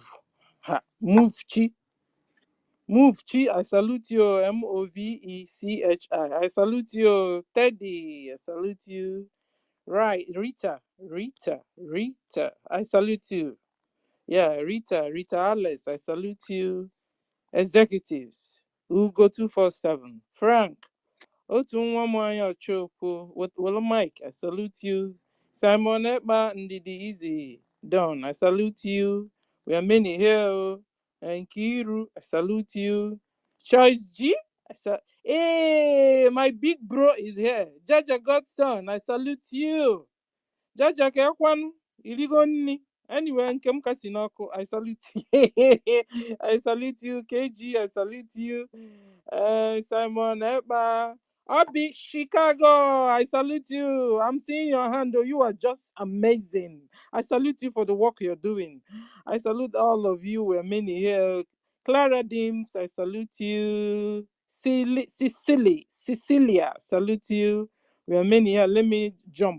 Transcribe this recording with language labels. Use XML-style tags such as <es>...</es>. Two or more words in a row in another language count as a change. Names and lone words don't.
<en>Move chi. Move chi, I salute you. Movechi. I salute you. Teddy, I salute you. Right, Rita. I salute you. Yeah, Rita Alice, I salute you. Executives, Ugo 247. Frank,</en> <ig>otu nwa m</ig> <en>anya Ochokwu, Wolo Mike, I salute you. Simon Ekpa, Ndidi Easy, Don, I salute you. We are many here. And Kiru, I salute you. Choice G, hey, my big bro is here. Jaja Godson, I salute you. Jaja Kekwan, Iligoni. Anyway, Nkem Kasinoko, I salute you. I salute you. KG, I salute you. Simon Ekpa. Obi Chicago, I salute you. I'm seeing your hand, though. You are just amazing. I salute you for the work you're doing. I salute all of you. We're many here. Clara Dims, I salute you. Cecilia, salute you. We are many here. Let me jump.</en>